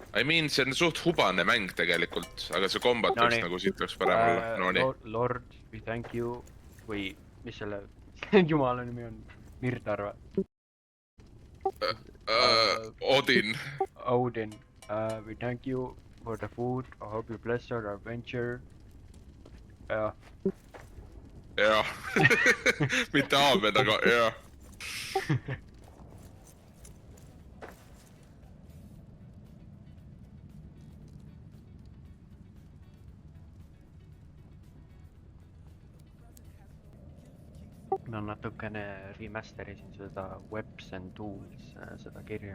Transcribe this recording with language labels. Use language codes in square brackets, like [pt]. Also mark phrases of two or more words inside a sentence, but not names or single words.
[en] I mean, [et] see on suht hubane mäng tegelikult, aga see kombat võiks nagu siit peaks parem olla. No nii. [en] Lord, we thank you. [et] Või mis selle jumala nimi on? Mirdar või? Odin. Odin. [en] We thank you for the food. I hope you bless our adventure. [et] Jah. Jah. Mitte aamen, aga jah. Ma natukene remasterisin seda Webs and Tools, seda kirja.